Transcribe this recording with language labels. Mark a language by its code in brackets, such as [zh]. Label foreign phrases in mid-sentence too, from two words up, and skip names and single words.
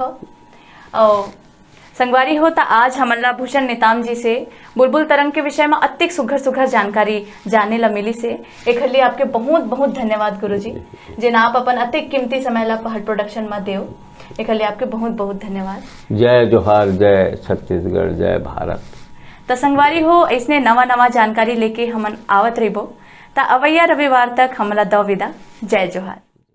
[hne] और संगवारी हो तो आज हमला भूषण नेताम जी से बुलबुल तरंग के विषय में अत्यधिक सुघर सुघर जानकारी जाने ला मिली से एक लिए आपके बहुत बहुत धन्यवाद गुरुजी, जिन आप अपन अत्यधिक कीमती समय ला पहाड़ प्रोडक्शन में देव। एक लिए आपके बहुत बहुत धन्यवाद। जय जोहार, जय छत्तीसगढ़, जय भारत। तो संगवारी हो इसने नवा नवा जानकारी लेके हमन आवत रहिबो। ता अवैया रविवार तक हमला दो विदा। जय जोहार।